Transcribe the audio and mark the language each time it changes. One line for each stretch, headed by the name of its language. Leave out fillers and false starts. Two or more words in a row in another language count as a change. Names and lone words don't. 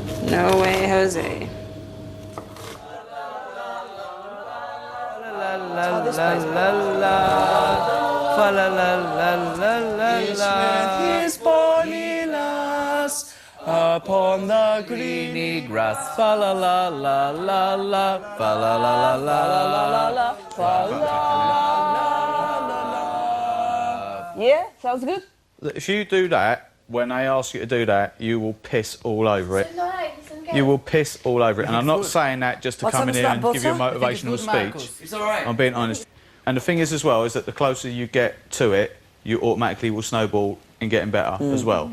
English: No way, Jose. His bonny lass upon the greeny grass. Fa la la la la la, fa la la la la la la, fa la la la. Yeah, sounds good. If you do that, when they ask you to do that, you will piss all over it. You will piss all over it. And I'm not saying that just to come in here and give you a motivational speech. It's all right. I'm being honest. And the thing is as well, is that the closer you get to it, you automatically will snowball in getting better as well.